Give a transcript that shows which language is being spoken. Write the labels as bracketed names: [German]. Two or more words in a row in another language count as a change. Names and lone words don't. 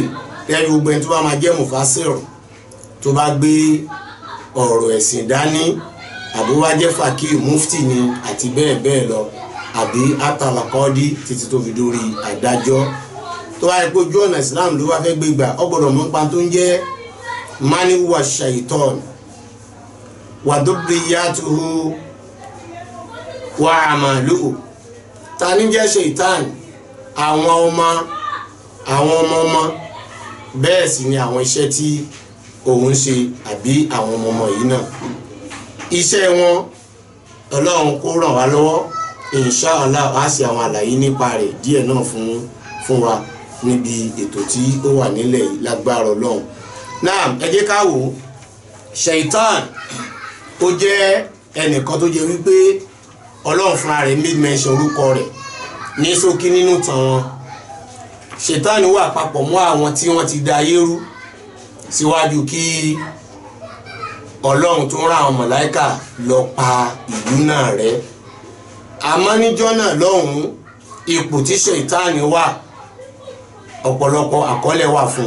[Yoruba] Lẹ́yìn gbogbo ẹni tó bá máa jẹ́ mufasir tó bá gbé ọ̀rọ̀ ẹ̀sìn dání, àbí wá jẹ́ fakir mufti ni àti bẹ́ẹ̀ bẹ́ẹ̀ lọ, àbí atalakọ́dí títí tó fi dórí adájọ́. Tó wá yẹ pé ojú ọ̀nà Islam ló wá fẹ́ gbé gbà, ó gbọ́dọ̀ mọ̀ nípa tó ń jẹ́ [Arabic] من هو شيطان وذريته وعمله. [Yoruba] Ta ni jẹ́ Shaitan? Àwọn ọmọ bẹ́ẹ̀ sì ni àwọn iṣẹ́ tí òun ṣe àbí àwọn ọmọ yìí náà. Iṣẹ́ wọn Ọlọ́run kó ràn wá lọ́wọ́, inshallah á sì àwọn àlàyé nípa rẹ̀ díẹ̀ náà fún wa níbi ètò tí ó wà nílẹ̀ yìí lágbára Ọlọ́run. Náà ẹ jẹ́ ká wò ó. Shaitan ó jẹ́ ẹnìkan tó jẹ́ wípé Ọlọ́run fúnra rẹ̀ [English] made mention [Yoruba] orúkọ rẹ̀ ní ṣókí nínú tàn wọn. Shaitan wà papọ̀ mọ́ àwọn tí wọ́n ti da ayé rú síwájú kí Ọlọ́run tó rán àwọn màláíkà lọ pa ìlú náà rẹ́. Àmọ́ níjọ́ náà lọ́hùn ipò tí Shaitan wà ọ̀pọ̀lọpọ̀ àkọọ́lẹ̀ wà fún.